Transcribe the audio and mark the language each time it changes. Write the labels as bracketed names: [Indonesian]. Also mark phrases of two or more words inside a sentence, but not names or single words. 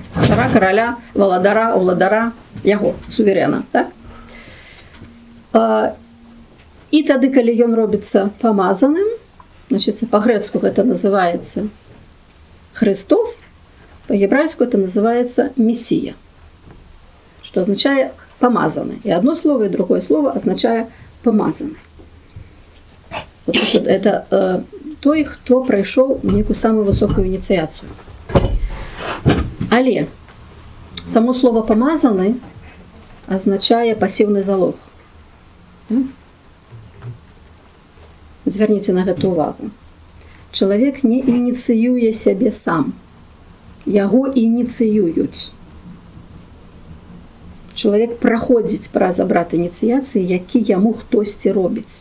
[Belarusian] Цара, караля, валадара, уладара, яго, суверена, так? І тады, калі ён робіцца памазаным, значыць, па-грэцку гэта называецца Христос, па-гебрайску это называецца Месія, што азначае помазаны. [Russian] И одно слово, и другое слово означает помазаны. Вот это [Ukrainian] той, хто пройшов [Russian] некую самую высокую инициацию. Але само слово помазаны означает пассивный залог. [Belarusian] Зверніце на гэта увагу. Чалавек не ініцыюе сябе сам. Яго ініцыююць. Чалавек праходзіць праз абрад ініцыяцыі, які яму хтосьці робіць.